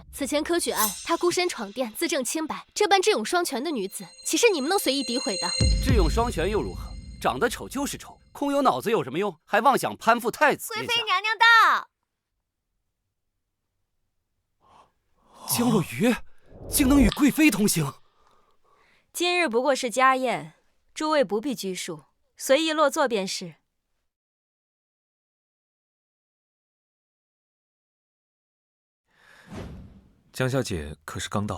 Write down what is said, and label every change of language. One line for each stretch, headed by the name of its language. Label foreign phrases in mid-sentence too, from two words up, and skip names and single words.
Chinese: 此前科举案，她孤身闯殿，自证清白。这般智勇双全的女子，岂是你们能隨意诋毁的？智勇双全又如何？长得丑就是丑，空有脑子有什麼用？還妄想攀附太子？貴妃娘娘到。江若魚竟能與貴妃同行。今日不過是家宴，諸位不必拘束，隨意落座便是。江小姐可是剛到？